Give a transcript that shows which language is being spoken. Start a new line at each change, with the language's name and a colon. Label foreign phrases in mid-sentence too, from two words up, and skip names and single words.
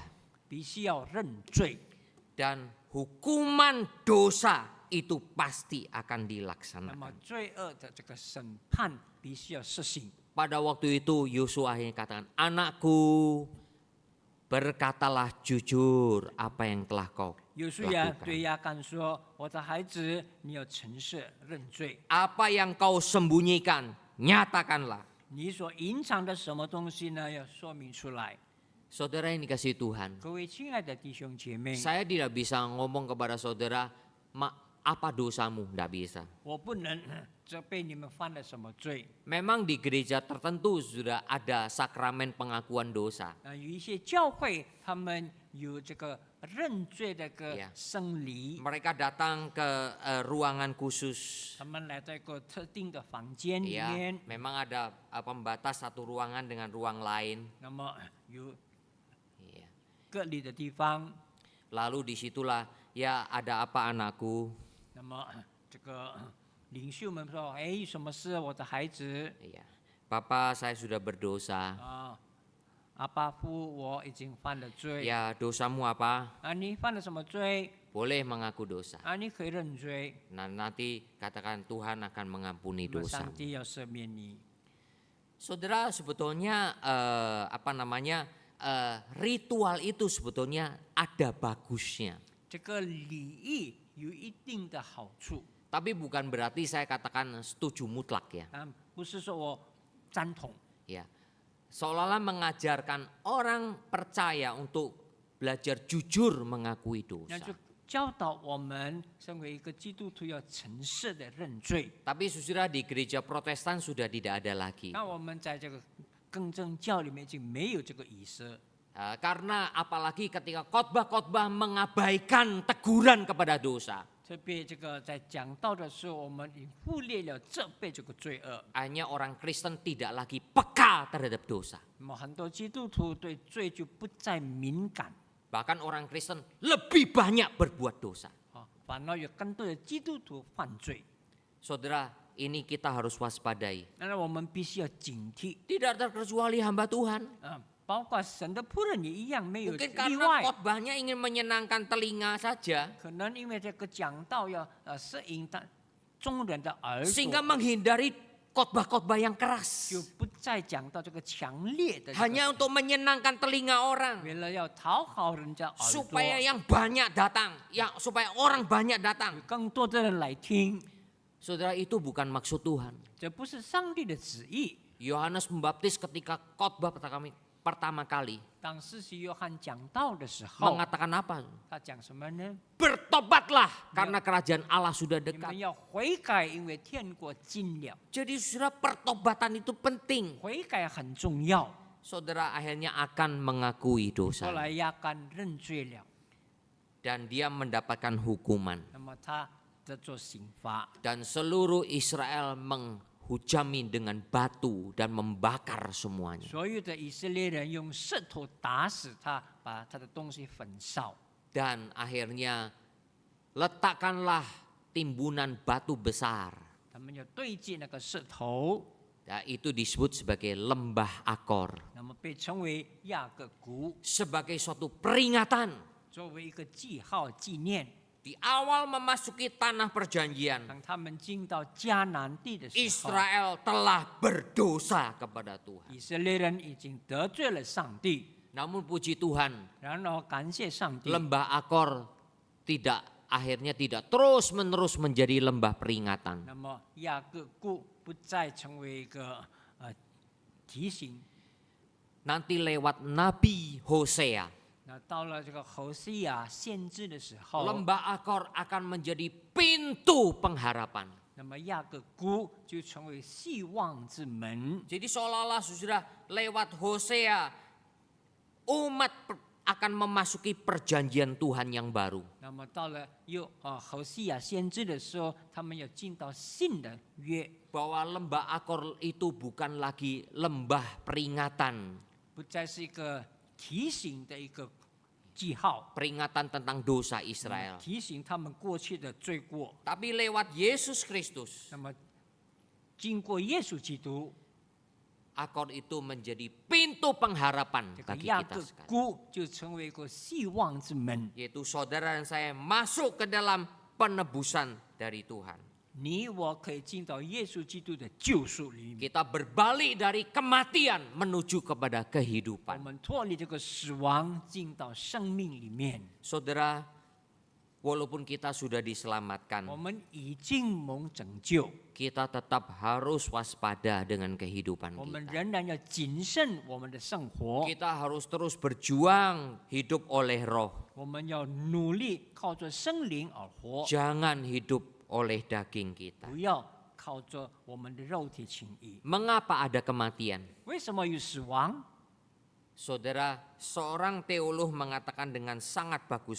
Chinese: 必须要认罪，
Indonesian: Dan hukuman dosa itu pasti akan
Chinese: 那么
Indonesian: dilaksanakan.
Chinese: 罪恶的这个审判必须要实行。
Indonesian: Pada waktu itu Yosua akhirnya katakan, anakku berkatalah jujur apa yang telah kau
Chinese: 约书亚
Indonesian: lakukan.
Chinese: 对亚干说：“我的孩子，你要诚实认罪。
Indonesian: Apa yang kau sembunyikan, nyatakanlah.
Chinese: 你所隐藏的什么东西呢？要说明出来。
Indonesian: Saudara yang dikasihi Tuhan, ”
Chinese: 各位亲爱的弟兄姐妹，
Indonesian: saya tidak bisa ngomong kepada saudara, apa dosamu? Tidak bisa.
Chinese: 我不能责备你们犯了什么罪。
Indonesian: Memang di gereja tertentu sudah ada sakramen pengakuan dosa.
Chinese: 有一些教会他们有这个认罪的个 Yeah. 圣礼，
Indonesian: Mereka datang ke ruangan khusus.
Chinese: 他们来到一个特定的房间里 Ya, 面，
Indonesian: memang ada pembatas satu ruangan dengan ruang lain.
Chinese: 那么有 Iya. 隔离的地方，
Indonesian: Lalu disitulah, ya ada apa anakku?
Chinese: 那么这个领袖们说：“哎，什么事？我的孩子
Indonesian: Iya. Papa, saya sudah berdosa.
Chinese: 啊，阿巴夫，我已经犯了罪。
Indonesian: Ya, dosamu apa?
Chinese: 啊，你犯了什么罪？
Indonesian: Boleh mengaku dosa.
Chinese: 啊，你可以认罪，
Indonesian: Nah, nanti katakan Tuhan akan mengampuni
Chinese: 那么
Indonesian: dosa.
Chinese: 上帝要赦免你。
Indonesian: Saudara, sebetulnya ritual itu sebetulnya ada bagusnya.
Chinese: 这个礼仪有一定的好处，
Indonesian: Tapi bukan berarti saya katakan setuju mutlak ya.
Chinese: 不是说我赞同，
Indonesian: Ya. Seolah-olah mengajarkan orang percaya untuk belajar jujur mengakui
Chinese: 那
Indonesian: dosa.
Chinese: 就教导我们身为一个基督徒要诚实的认罪。
Indonesian: Tapi saudara, di gereja Protestan sudah tidak ada lagi.
Chinese: 那我们在这个更正教里面已经没有这个仪式，
Indonesian: Karena apalagi ketika khotbah-khotbah mengabaikan teguran kepada dosa.
Chinese: 特别这个在讲道的时候，我们已忽略了责备这个罪恶。
Indonesian: Hanya orang Kristen tidak lagi peka terhadap dosa.
Chinese: 那么很多基督徒对罪就不再敏感
Indonesian: Bahkan orang Kristen lebih banyak berbuat dosa.
Chinese: 啊，反而有更多的基督徒犯罪。
Indonesian: Saudara, ini kita harus waspadai.
Chinese: 那我们必须要警惕
Indonesian: Tidak terkecuali hamba Tuhan.
Chinese: 啊，包括神的仆人也一样，没有
Indonesian: Mungkin
Chinese: 例
Indonesian: karena
Chinese: 外。
Indonesian: khotbahnya ingin menyenangkan telinga saja.
Chinese: 可能因为这个讲道要摄引到众人的耳
Indonesian: Sehingga
Chinese: 朵，
Indonesian: menghindari khotbah-khotbah yang keras.
Chinese: 就不再讲到这个强烈的这个
Indonesian: Hanya untuk menyenangkan telinga orang.
Chinese: 为了要讨好人家耳朵，
Indonesian: Supaya yang banyak datang. Supaya orang banyak
Chinese: 有
Indonesian: datang.
Chinese: 更多的人来听，
Indonesian: Saudara, itu bukan maksud Tuhan.
Chinese: 这不是上帝的旨意。
Indonesian: Yohanes Pembaptis ketika khotbah pertama kali
Chinese: 当施洗约翰讲道的时候，
Indonesian: mengatakan apa?
Chinese: 他讲什么呢？
Indonesian: Bertobatlah karena kerajaan Allah sudah
Chinese: 你们
Indonesian: dekat.
Chinese: 要悔改，因为天国近了。
Indonesian: Jadi saudara, pertobatan itu penting.
Chinese: 悔改很重要。
Indonesian: Saudara akhirnya akan mengakui
Chinese: 后
Indonesian: dosa
Chinese: 来亚干认罪了，
Indonesian: dan dia mendapatkan hukuman
Chinese: 那么他得做刑罚，
Indonesian: dan seluruh Israel menghujami dengan batu dan membakar semuanya.
Chinese: 所有的以色列人用石头打死他，把他的东西焚烧。
Indonesian: Dan akhirnya letakkanlah timbunan batu besar.
Chinese: 他们要对接那个石头，
Indonesian: Ya, itu disebut sebagai lembah Akor.
Chinese: 那么被称为亚各谷，
Indonesian: Sebagai suatu peringatan
Chinese: 作为一个记号纪念。
Indonesian: di awal memasuki tanah perjanjian.
Chinese: 当他们进到迦南地的时候，
Indonesian: Israel telah berdosa kepada Tuhan.
Chinese: 以色列人已经得罪了上帝。
Indonesian: Namun puji Tuhan,
Chinese: 然后感谢上帝，
Indonesian: lembah Akor akhirnya tidak terus-menerus menjadi lembah peringatan.
Chinese: 那么亚各谷不再成为一个提醒。
Indonesian: Nanti lewat Nabi Hosea,
Chinese: 那到了这个侯西亚先知的时候，
Indonesian: lembah Akor akan menjadi pintu pengharapan.
Chinese: 那么亚各谷就成为希望之门。
Indonesian: Jadi seolah-olah sudah lewat Hosea, umat akan memasuki perjanjian Tuhan yang baru.
Chinese: 那么到了侯西亚先知的时候，他们要进到新的约。
Indonesian: bahwa lembah Akor itu bukan lagi lembah peringatan,
Chinese: 不再是一个提醒的一个记号，
Indonesian: peringatan tentang dosa Israel.
Chinese: 提醒他们过去的罪过。
Indonesian: Tapi lewat Yesus Kristus,
Chinese: 那么经过耶稣基督，
Indonesian: Akor itu menjadi pintu pengharapan
Chinese: 这个
Indonesian: bagi
Chinese: 雅
Indonesian: kita
Chinese: 各
Indonesian: sekalian.
Chinese: 谷就成为一个希望之门。
Indonesian: Yaitu saudara dan saya masuk ke dalam penebusan dari Tuhan.
Chinese: 你我可以进到耶稣基督的救赎里面，
Indonesian: Kita berbalik dari kematian menuju kepada
Chinese: 我
Indonesian: kehidupan.
Chinese: 们脱离这个死亡，进到生命里面。
Indonesian: Saudara, walaupun kita sudah
Chinese: 我
Indonesian: diselamatkan,
Chinese: 们已经蒙拯救，
Indonesian: kita tetap harus waspada dengan kehidupan
Chinese: 我们
Indonesian: kita.
Chinese: 仍然要谨慎我们的生活，
Indonesian: Kita harus terus berjuang hidup oleh roh.
Chinese: 我们要努力靠着圣灵而活，
Indonesian: Jangan hidup oleh daging kita.
Chinese: 不要靠着我们的肉体情谊。
Indonesian: Mengapa ada kematian?
Chinese: 为什么有死亡？
Indonesian: Saudara, seorang teolog mengatakan dengan sangat bagus